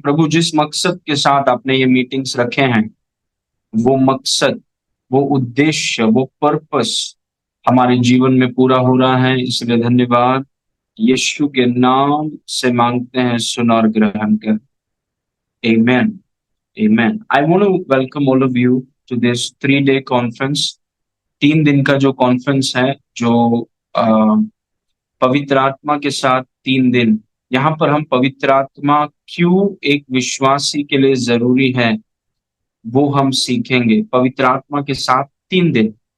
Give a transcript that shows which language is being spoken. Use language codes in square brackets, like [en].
[hi] प्रभु जिस मकसद के साथ आपने ये मीटिंग्स रखे हैं, वो मकसद, वो उद्देश्य, वो पर्पस हमारे जीवन में पूरा हो रहा है। इसलिए धन्यवाद। यीशु के नाम से मांगते हैं, सुन और ग्रहण कर। [en] Amen. Amen. I want to welcome all of you to this 3-day conference. [hi] 3 दिन का जो कॉन्फ्रेंस है, जो पवित्र आत्मा के साथ 3 दिन, यहाँ पर हम पवित्र आत्मा क्यों एक विश्वासी के लिए जरूरी है वो हम सीखेंगे पवित्र आत्मा के साथ 3 दिन।